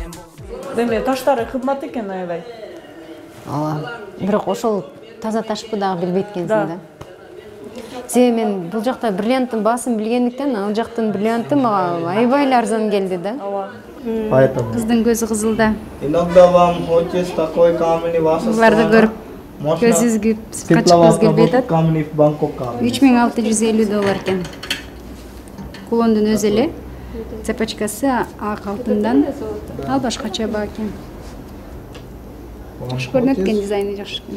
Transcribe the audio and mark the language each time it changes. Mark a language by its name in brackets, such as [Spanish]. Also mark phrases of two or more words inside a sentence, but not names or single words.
[Kyrgyz] Деме таштары кымбат экен аябай. Ооба. Бирок ошол таза ташпы дагы билбейт экенсиң да. Себеби мен бул жакта бриллианттын баасын билгендиктен, ал жактын бриллианты мага аябай эле арзан келди да. Ооба. Кыздын көзү кызылда. [Russian] Иногда вам хочется такой камень в вашу [Kyrgyz] Буларды көрүп көзүңүзгө качкыңыз келбей атат. 3650 $3650 экен. Кулондун өзү эле цепочкасы ак алтындан. Ал башкача бакен. Жакшы көрүнөт экен, дизайны жакшы экен.